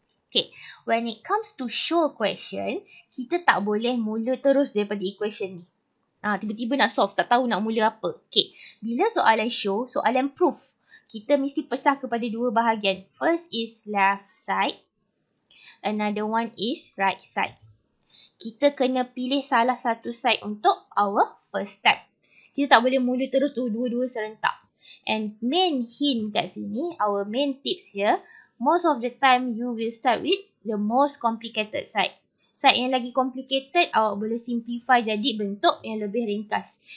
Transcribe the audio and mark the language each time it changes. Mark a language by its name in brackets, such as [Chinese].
[Malay] Okay, when it comes to show question, kita tak boleh mula terus daripada equation ni. Tiba-tiba nak solve, tak tahu nak mula apa. Okay, bila soalan show, soalan proof, kita mesti pecah kepada dua bahagian. [English] First is left side. Another one is right side. [Malay] Kita kena pilih salah satu side untuk our first step. Kita tak boleh mula terus dua-dua serentak. [English] And main hint kat sini, our main tips here, most of the time you will start with the most complicated side. [Malay] Side yang lagi complicated, awak boleh simplify jadi bentuk yang lebih ringkas.